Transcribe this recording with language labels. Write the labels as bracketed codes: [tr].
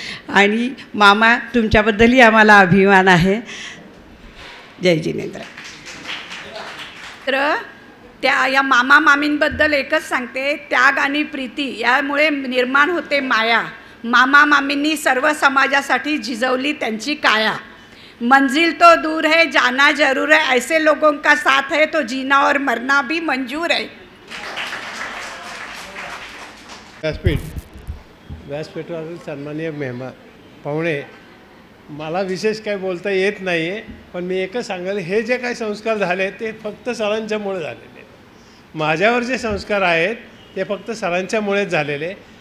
[mr] आणि मामा तुमच्याबद्दलही आम्हाला अभिमान आहे. जय जिनेंद्र. तर त्या या मामा मामींबद्दल एकच सांगते, त्याग आणि प्रीती यामुळे निर्माण होते माया. मामा मामींनी सर्व समाजासाठी झिजवली त्यांची काया. [hi] मंजिल तो दूर है जाना जरूर है, ऐसे लोगों का साथ है तो जीना और मरना भी मंजूर है. [mr] व्यासपीठावरील सन्माननीय मेहमान पाहुणे, मला विशेष काय बोलता येत नाही आहे, पण मी एकच सांगेल, हे जे काही संस्कार झाले ते फक्त सरांच्यामुळे झालेले आहेत. माझ्यावर जे संस्कार आहेत ते फक्त सरांच्यामुळेच झालेले.